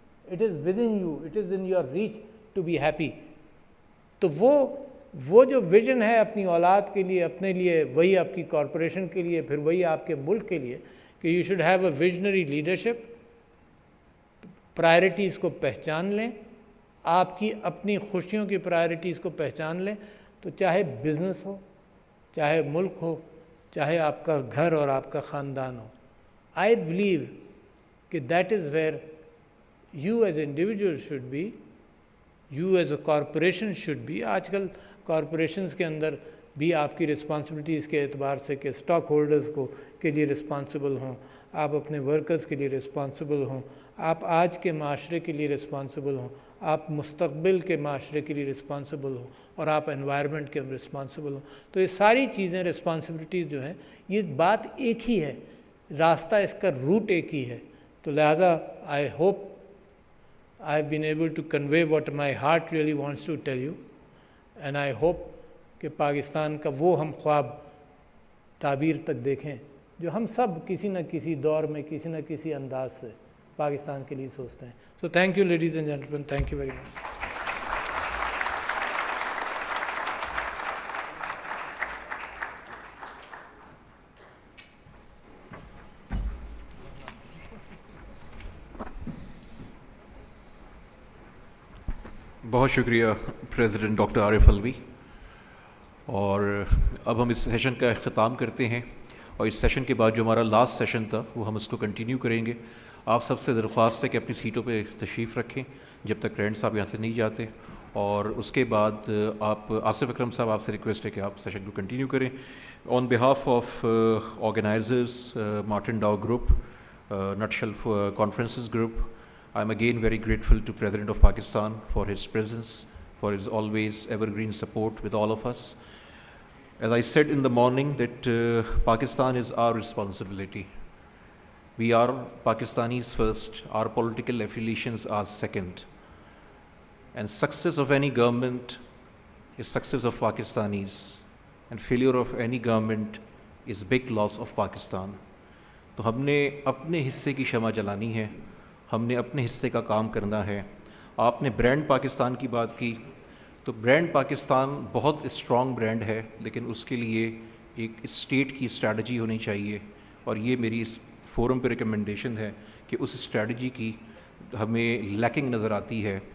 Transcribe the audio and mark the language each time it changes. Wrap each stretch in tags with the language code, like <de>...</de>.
<en>It is within you, it is in your reach to be happy.</en> <ur>تو وہ جو vision ہے اپنی اولاد کے لیے, اپنے لیے, وہی آپ کی کارپوریشن کے لیے, پھر وہی آپ کے ملک کے لیے, کہ</ur> <en>You should have a visionary leadership.</en> <ur>Priorities کو پہچان لیں, آپ کی اپنی خوشیوں کی پرائرٹیز کو پہچان لیں. تو چاہے بزنس ہو, چاہے ملک ہو, چاہے آپ کا گھر اور آپ کا خاندان ہو.</ur> <en>I believe کہ that is where you as individual should be, you as a corporation should be.</en> <ur>آج کل کارپوریشنز کے اندر بھی آپ کی رسپانسبلٹیز کے اعتبار سے کہ اسٹاک ہولڈرز کے لیے رسپانسبل ہوں, آپ اپنے ورکرز کے لیے رسپانسبل ہوں, آپ آج کے معاشرے کے لیے رسپانسبل ہوں, آپ مستقبل کے معاشرے کے لیے رسپانسبل ہوں, اور آپ انوائرمنٹ کے رسپانسبل ہوں. تو یہ ساری چیزیں رسپانسبلٹیز جو ہیں, یہ بات ایک ہی ہے, راستہ اس کا روٹ ایک ہی ہے. تو لہٰذا</ur> <en>I hope I have been able to convey what my heart really wants to tell you, and I hope</en> <ur>کہ پاکستان کا وہ ہم خواب تعبیر تک دیکھیں جو ہم سب کسی نہ کسی دور میں کسی نہ کسی انداز سے پاکستان کے لیے سوچتے ہیں.</ur> <en>So thank you ladies and gentlemen, thank you very much.</en> <ur>بہت شکریہ پریزیڈنٹ ڈاکٹر عارف الوی. اور اب ہم اس سیشن کا اختتام کرتے ہیں, اور اس سیشن کے بعد جو ہمارا لاسٹ سیشن تھا وہ ہم اس کو کنٹینیو کریں گے. آپ سب سے درخواست ہے کہ اپنی سیٹوں پہ تشریف رکھیں جب تک رینڈ صاحب یہاں سے نہیں جاتے, اور اس کے بعد آپ آصف اکرم صاحب آپ سے ریکویسٹ ہے کہ آپ سیشن کو کنٹینیو کریں.</ur> <en>On behalf of organizers, Martin Dow group, nutshell conferences group, I am again very grateful to President of Pakistan for his presence, for his always evergreen support with all of us. As I said in the morning that Pakistan is our responsibility. We are Pakistanis first, our political affiliations are second. And success of any government is success of Pakistanis, and failure of any government is big loss of Pakistan.</en> <ur>تو ہم نے اپنے حصے کی شمع جلانی ہے, ہم نے اپنے حصے کا کام کرنا ہے. آپ نے برانڈ پاکستان کی بات کی, تو برانڈ پاکستان بہت اسٹرانگ برانڈ ہے, لیکن اس کے لیے ایک اسٹیٹ کی اسٹریٹجی ہونی چاہیے, اور یہ میری اس فورم پہ ریکمنڈیشن ہے کہ اس اسٹریٹجی کی ہمیں لیکنگ نظر آتی ہے.</ur>